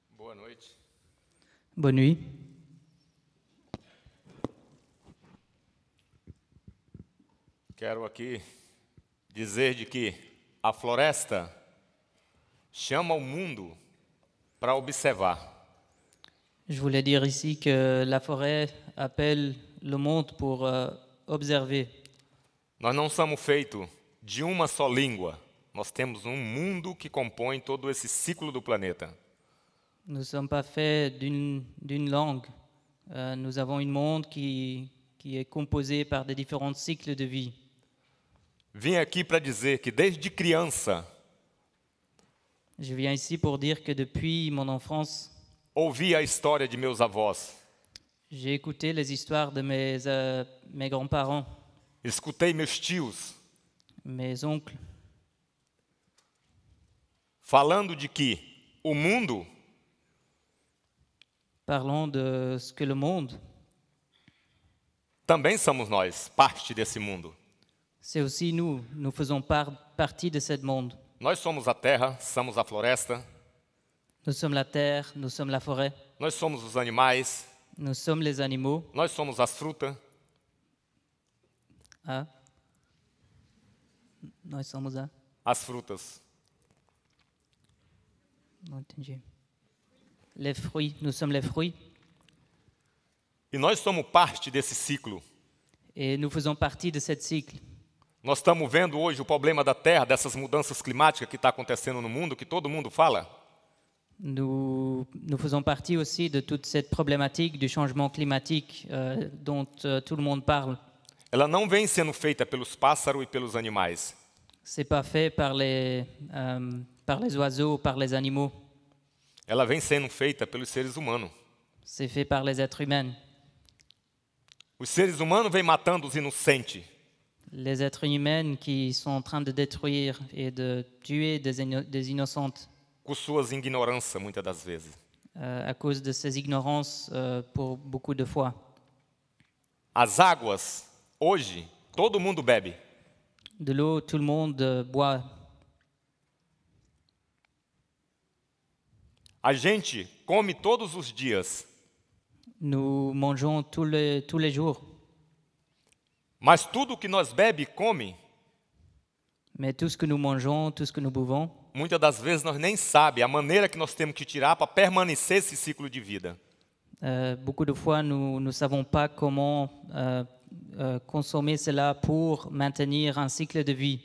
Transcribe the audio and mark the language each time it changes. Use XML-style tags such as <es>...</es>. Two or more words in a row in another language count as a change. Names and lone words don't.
<pt>boa noite.</pt> <fr>Bonne nuit.</fr> <pt>Quero aqui dizer de que a floresta chama o mundo para observar.</pt> <fr>Je voulais dire ici que la forêt appelle le monde pour observer.</fr> <pt>Nós não somos feitos de uma só língua. Nós temos um mundo que compõe todo esse ciclo do planeta.</pt> <fr>Nous ne sommes pas faits d'une langue. Nous avons un monde qui est composé par des différents cycles de vie.</fr> <pt>Vim aqui para dizer que desde criança</pt> <fr>Je viens ici pour dire que depuis mon enfance,</fr> <pt>ouvi a história de meus avós,</pt> <fr>j'ai écouté les histoires de mes grands-parents,</fr> <pt>escutei meus tios</pt> <fr>mes oncles,</fr> <pt>falando de que o mundo</pt> <fr>parlant de ce que le monde,</fr> <pt>também somos nós, parte desse mundo.</pt> <fr>c'est aussi nous. Nous faisons partie de ce monde.</fr> <pt>Nós somos a terra, somos a floresta,</pt> <fr>Nous sommes la terre, nous sommes la forêt,</fr> <pt>nós somos os animais,</pt> <fr>nous sommes les animaux.</fr> <pt>nós somos as frutas, Ah. Nós somos a... as frutas. Não entendi.</pt> <fr>Les fruits, nous sommes les fruits.</fr> <pt>E nós somos parte desse ciclo.</pt> <fr>Et nous faisons partie de ce cycle.</fr> <pt>Nós estamos vendo hoje o problema da terra, dessas mudanças climáticas que está acontecendo no mundo, que todo mundo fala.</pt> <fr>Nous faisons partie aussi de toute cette problématique du changement climatique dont tout le monde parle.</fr> <pt>Ela não vem sendo feita pelos pássaros e pelos animais.</pt> <fr>C'est pas fait par les oiseaux, par les animaux.</fr> <pt>Ela vem sendo feita pelos seres humanos.</pt> <fr>C'est fait par les êtres humains.</fr> <pt>Os seres humanos vêm matando os inocentes.</pt> <fr>Les êtres humains qui sont en train de détruire et de tuer des innocentes</fr> <pt>Com suas ignorâncias, muitas das vezes.</pt> <fr>à cause de ces ignorances pour beaucoup de fois.</fr> <pt>As águas, hoje, todo mundo bebe.</pt> <fr>De l'eau, tout le monde boit.</fr> <pt>A gente come todos os dias.</pt> <fr>Nous mangeons tous les jours.</fr> <pt>Mas tudo que nós bebe e come,</pt> <fr>Mais tout ce que nous mangeons, tout ce que nous buvons,</fr> <pt>muitas das vezes nós nem sabe a maneira que nós temos que tirar para permanecer esse ciclo de vida.</pt> <fr>beaucoup de fois, nous ne savons pas comment consommer cela pour maintenir un cycle de vie.</fr>